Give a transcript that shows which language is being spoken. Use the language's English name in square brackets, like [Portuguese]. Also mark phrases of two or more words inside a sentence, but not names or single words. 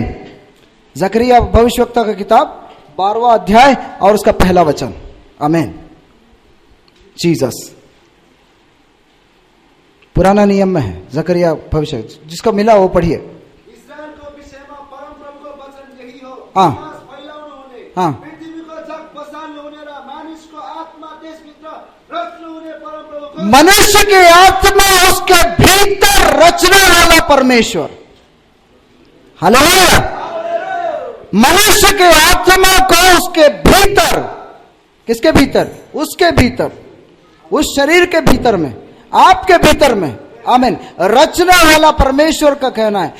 [Hindi] जकरिया भविष्यवक्ता का किताब 12वां अध्याय और उसका पहला वचन। आमीन। जीसस पुराना नियम में है, जकरिया भविष्य जिसको मिला वो पढ़िए। [Nepali] इस्राएल को विषय में परम प्रभु को वचन यही हो, [Hindi] हाँ। [Nepali] विनाश फैलाउनु हुने, [Hindi] हाँ। [Nepali] पृथ्वी को जग बसाल्नु हुने र मानिसको आत्मा देशभित्र रच्नु हुने परम प्रभु को। [Hindi] मनुष्य की आत्मा उसके भीतर रचने वाला परमेश्वर। हालेलुया। मनुष्य की आत्मा को उसके भीतर, किसके भीतर? उसके भीतर, उस शरीर के भीतर में, आपके भीतर में, आमीन, रचने वाला परमेश्वर का कहना है।